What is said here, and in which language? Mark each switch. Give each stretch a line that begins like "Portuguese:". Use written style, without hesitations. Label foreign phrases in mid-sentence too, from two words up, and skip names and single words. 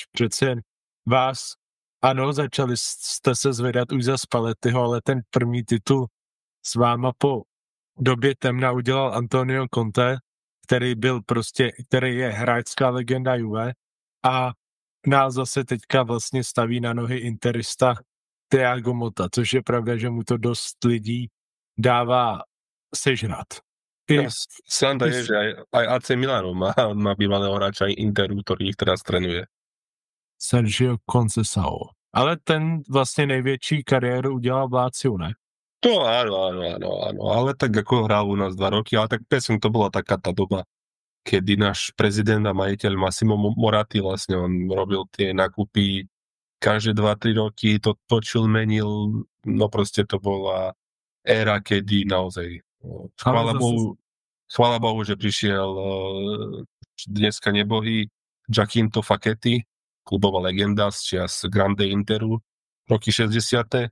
Czech: Přece jen vás, ano, začali jste se zvedat už za Spallettiho, ale ten první titul s váma po době temna udělal Antonio Conte, který je hráčská legenda Juve a nás zase teďka vlastně staví na nohy interista Thiago Motta, což je pravda, že mu to dost lidí dává sežrat.
Slovak: Sranda je, že aj AC Milano má bývalého hráča Interu, ktorý ich teraz trénuje. Sergio Conceição.
Czech: Ale ten vlastně největší kariéru udělal v Láciu, ne?
Slovak: To áno, ale tak ako hral u nás 2 roky, ale tak presne to bola taká tá doba, kedy náš prezident a majiteľ Massimo Moratti vlastne on robil tie nákupy každé 2-3 roky, to točil, menil, no proste to bola éra, kedy naozaj chvála Bohu, že prišiel dneska nebohý Giacinto Facchetti, klubová legenda z čias Grande Interu, roky 60.